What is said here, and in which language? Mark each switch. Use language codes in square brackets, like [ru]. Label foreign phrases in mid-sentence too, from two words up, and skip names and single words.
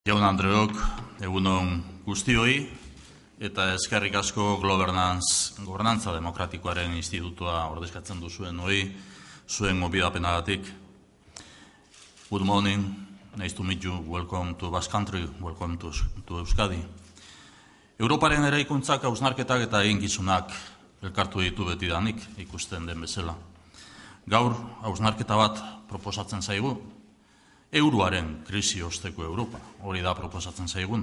[eu] Jaun Andreok, egunon guztioi, eta eskerrik asko Gobernantza Demokratikoaren Institutua ordezkatzen duzuen hoi, zuen gonbidapenagatik. [en] Good morning, nice to meet you, welcome to Basque Country, welcome to Euskadi. [eu] Europaren eraikuntzak hausnarketak eta eginkizunak elkartu ditu betidanik ikusten den bezala. Gaur hausnarketa bat proposatzen zaigu, euroaren krisi osteko Europa, hori da proposatzen zaiguna.